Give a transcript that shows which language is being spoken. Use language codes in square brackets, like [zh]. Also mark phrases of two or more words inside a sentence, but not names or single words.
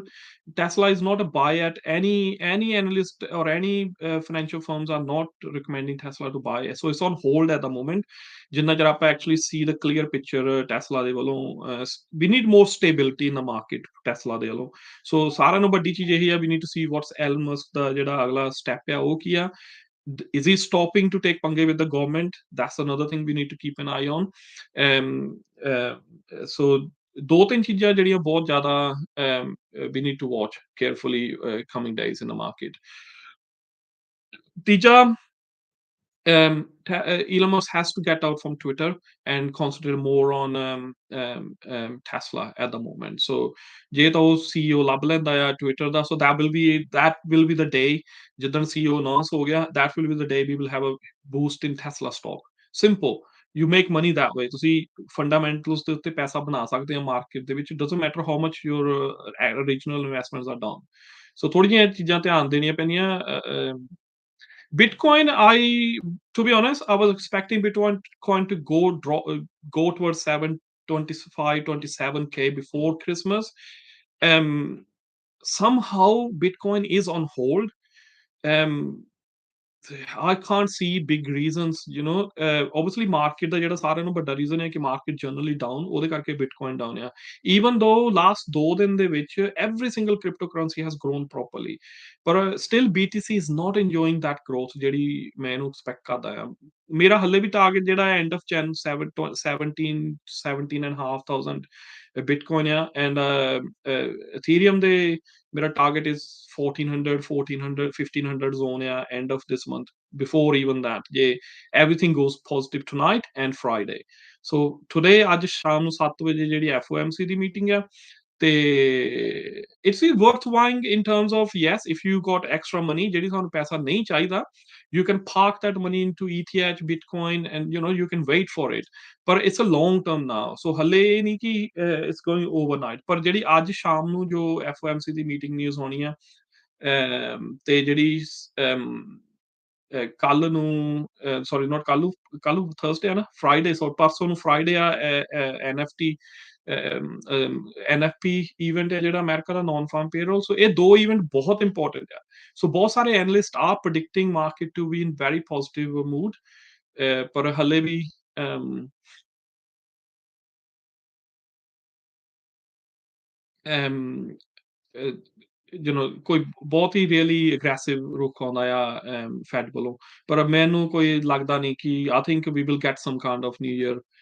[en] Tesla is not a buy at any analyst or any financial firms are not recommending Tesla to buy. So it's on hold at the moment. [pa] ਜਿੰਨਾ ਚਿਰ ਆਪਾਂ [en] actually see the clear picture Tesla [pa] ਦੇ ਵੱਲੋਂ [en] we need more stability in the market Tesla [pa] ਦੇ ਵੱਲੋਂ. So ਸਾਰਿਆਂ ਨੂੰ ਵੱਡੀ ਚੀਜ਼ ਇਹੀ ਆ [en] we need to see what's [pa] Elon Musk ਦਾ ਜਿਹੜਾ ਅਗਲਾ step ਆ ਉਹ ਕੀ ਆ. [en] Is he stopping to take pange with the government? That's another thing we need to keep an eye on. So [pa] ਦੋ ਤਿੰਨ ਚੀਜ਼ਾਂ ਜਿਹੜੀਆਂ ਬਹੁਤ ਜ਼ਿਆਦਾ [en] we need to watch carefully coming days in the market. ਤੀਜਾ Elon Musk has to get out from Twitter and concentrate more on Tesla at the moment. So [pa] ਜੇ ਤਾਂ ਉਹ CEO ਲੱਭ ਲੈਂਦਾ ਆ Twitter ਦਾ [en] so that will be the day [pa] ਜਿੱਦਣ CEO announce ਹੋ ਗਿਆ [en] that will be the day we will have a boost in Tesla stock. Simple. You make money that way. [pa] ਤੁਸੀਂ fundamentals ਦੇ ਉੱਤੇ ਪੈਸਾ ਬਣਾ ਸਕਦੇ ਹੋ ਮਾਰਕੀਟ ਦੇ ਵਿੱਚ. [en] It doesn't matter how much your original investments are down. [pa] So ਥੋੜ੍ਹੀਆਂ ਚੀਜ਼ਾਂ ਧਿਆਨ ਦੇਣੀਆਂ ਪੈਣੀਆਂ. [en] Bitcoin, to be honest, I was expecting Bitcoin to go towards 725 27K before Christmas. Somehow Bitcoin is on hold. I can't see big reasons, obviously market [pa] ਦਾ ਜਿਹੜਾ ਸਾਰਿਆਂ ਨੂੰ ਵੱਡਾ [en] reason [pa] ਹੈ ਕਿ [en] market generally down [pa] ਉਹਦੇ ਕਰਕੇ [en] Bitcoin down ਆ even though last 2 [pa] ਦਿਨ ਦੇ ਵਿੱਚ [en] every single cryptocurrency has grown properly but still BTC is not enjoying that growth [pa] ਜਿਹੜੀ ਮੈਂ ਇਹਨੂੰ expect ਕਰਦਾ ਆ ਮੇਰਾ ਹੱਲੇ ਵੀ ਟਾਰਗੇਟ ਜਿਹੜਾ ਹੈ [en] end of Jan 17,500 ਬਿਟਕੋਇਨ ਆ ਐਂਡ ਇਥੀਰੀਅਮ [pa] ਦੇ ਮੇਰਾ [en] target is 1400 1500 zone ਆ end of this month before even that ਜੇ everything goes positive tonight and Friday. So today [pa] ਅੱਜ ਸ਼ਾਮ ਨੂੰ 7 ਵਜੇ ਜਿਹੜੀ FOMC ਦੀ ਮੀਟਿੰਗ ਆ ਤੇ [en] it's worthwhile in terms of yes if you got extra money [pa] ਜਿਹੜੀ ਤੁਹਾਨੂੰ ਪੈਸਾ ਨਹੀਂ ਚਾਹੀਦਾ [en] you can park that money into ETH Bitcoin and you can wait for it [pa] ਪਰ [en] it's a long term now so [pa] ਹਲੇ ਇਹ ਨਹੀਂ ਕਿ [en] it's going overnight [pa] ਪਰ ਜਿਹੜੀ ਅੱਜ ਸ਼ਾਮ ਨੂੰ ਜੋ FOMC ਦੀ ਮੀਟਿੰਗ ਨਿਊਜ਼ ਹੋਣੀ ਆ ਤੇ ਜਿਹੜੀ ਕੱਲ ਨੂੰ [en] sorry not [pa] ਕੱਲ ਨੂੰ ਥਰਸਡੇ ਆ ਨਾ [en] Friday so [pa] ਪਰਸੋਂ ਨੂੰ ਫਰਾਈਡੇ ਆ NFT NFP ਇਵੈਂਟ ਹੈ ਜਿਹੜਾ ਅਮਰੀਕਾ ਦਾ [en] non farm payroll so [pa] ਇਹ ਦੋ ਇਵੈਂਟ ਬਹੁਤ ਇੰਪੋਰਟੈਂਟ ਆ ਸੋ ਬਹੁਤ ਸਾਰੇ ਐਨਲਿਸਟ ਆ [en] predicting market to be in very positive mood [pa] ਪਰ ਹਲੇ ਵੀ ਕੋਈ ਬਹੁਤ ਹੀ [en] really aggressive [pa] ਰੁਖ ਆਉਂਦਾ ਆ ਫੈਡ ਵੱਲੋਂ ਪਰ ਮੈਨੂੰ ਕੋਈ ਲੱਗਦਾ ਨਹੀਂ ਕਿ [en] I think we will get some kind of new year